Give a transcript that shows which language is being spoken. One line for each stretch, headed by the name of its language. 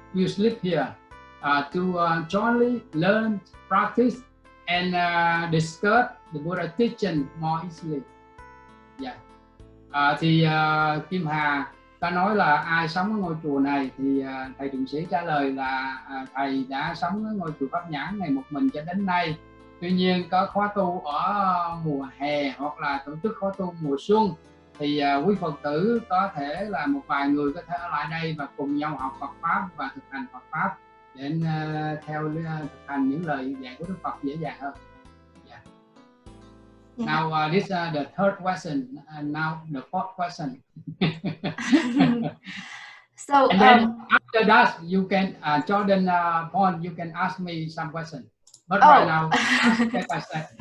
English: Will sleep here to jointly learn, practice, and discuss the Buddha teaching more easily. Yeah.
Vietnamese: Thì Kim Hà ta nói là ai sống ở ngôi chùa này, thì thầy Trừng Sỹ trả lời là thầy đã sống ở ngôi chùa Pháp Nhãn này một mình cho đến nay. Tuy nhiên có khóa tu ở mùa hè hoặc là tổ chức khóa tu mùa xuân, thì quý Phật tử có thể là một vài người có thể ở lại đây và cùng nhau học Phật Pháp và thực hành Phật Pháp để thực hành những lời dạy của Đức Phật dễ dàng hơn.
English: Yeah. Now this is the third question, and now the fourth question. So and then after that you can Jordan Pond, you can ask me some question. But right now step by step.